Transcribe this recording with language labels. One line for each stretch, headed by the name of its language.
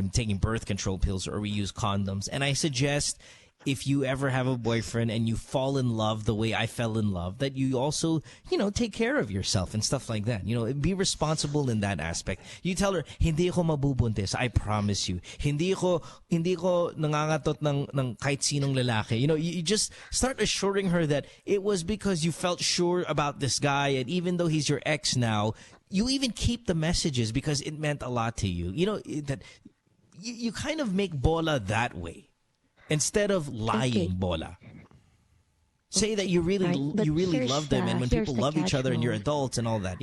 English: I'm taking birth control pills, or we use condoms, and I suggest." If you ever have a boyfriend and you fall in love the way I fell in love, that you also, take care of yourself and stuff like that. Be responsible in that aspect. You tell her,
Filipino: hindi ko mabubuntis,
English: I promise you.
Filipino: Hindi ko nangangatot ng kahit sinong lalaki.
English: You just start assuring her that it was because you felt sure about this guy, and even though he's your ex now, you even keep the messages because it meant a lot to you. That you kind of make bola that way. Instead of lying, bola. Say that you really love them, and when people love each other and you're adults and all that.